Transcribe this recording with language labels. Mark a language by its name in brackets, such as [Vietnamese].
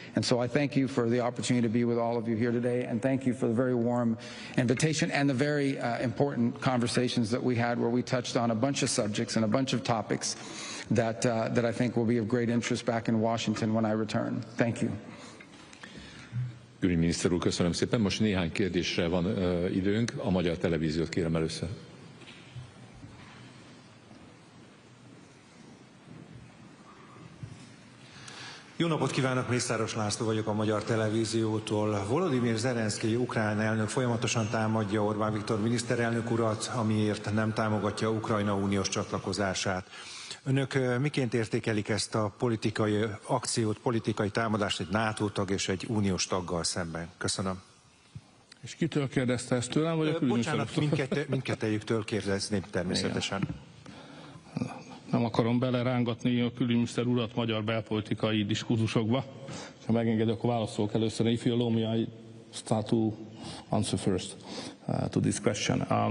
[English] And so I thank you for the opportunity to be with all of you here today, and thank you for the very warm invitation and the very important conversations that we had, where we touched on a bunch of subjects and a bunch of topics that I think will be of great interest back in Washington when I return. Thank you. [Hungarian] Külügyminiszter úr, köszönöm szépen. Most néhány kérdésre van időnk. A magyar televíziót kérem először. Jó napot kívánok, Mészáros László vagyok a Magyar Televíziótól. Volodymyr Zelenszkij ukrán elnök folyamatosan támadja Orbán Viktor miniszterelnök urat, amiért nem támogatja Ukrajna uniós csatlakozását. Önök miként értékelik ezt a politikai akciót, politikai támadást egy NATO tag és egy uniós taggal szemben? Köszönöm. És kitől kérdezte ezt tőlem, vagy a külügyminiszter? Bocsánat, mindkettőjüktől kérdezném természetesen. Igen. Nem akarom belerángatni a külügyminiszter urat magyar belpolitikai diskurzusokba. Ha megengedek, akkor válaszolok először. [English] If you allow me, I start to answer first to this question.